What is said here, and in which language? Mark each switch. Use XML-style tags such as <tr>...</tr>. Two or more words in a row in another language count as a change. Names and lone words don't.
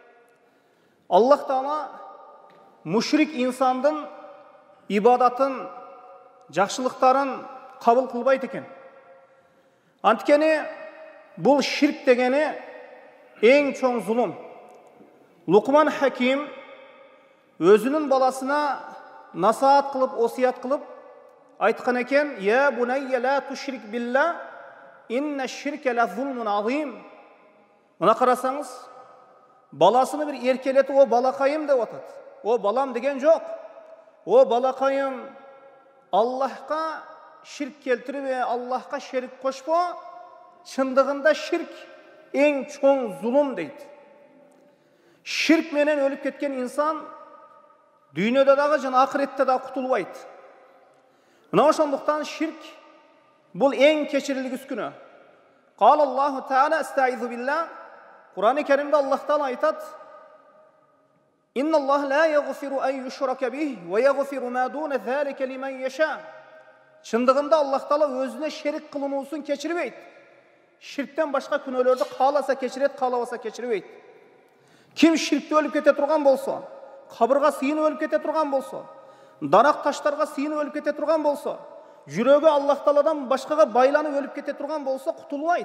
<ky>Аллах Таала мушрик инсандын ибадатын, жакшылыктарын кабыл кылбайт экен. Анткени бул ширк дегени эң чоң зулум. Лукман Хаким өзүнүн баласына насаат кылып, осият кылып айткан экен:</ky> <ar>"يا بني لا تشرك بالله إن الشرك لظلم عظيم."</ar> <ky>Мына карасаңыз, баласыны бир эркелетип, "О балакайым" деп атат. "О балам" деген жок. "О балакайым, Аллахка ширк келтирбе, Аллахка шерик кошпо. Чындыгында ширк эң чоң зулум" дейт. Ширк менен өлүп кеткен инсан дүйнөдө дагы жана ахиретте дагы кутулбайт. Мына ошондуктан ширк бул эң кечирилгис күнөө.</ky> <ar>قال الله تعالى أستعيذ بالله.</ar> <ky>Кур'ан-ы Керимде Аллах Таала айтат:</ky> <ar>"إن الله لا يغفر أن يشرك به ويغفر ما دون ذلك لمن يشاء."</ar> <ky>Чындыгында Аллах Таала өзүнө шерик кылынуусун кечирбейт. Ширктен башка күнөөлөрдү кааласа кечирет, каалабаса кечирбейт. Ким ширкте өлүп кете турган болсо, кабырга сыйынып өлүп кете турган болсо, дарак таштарга сыйынып өлүп кете турган болсо, жүрөгү Аллах Тааладан башкага байланып өлүп кете турган болсо, кутулбайт.</ky>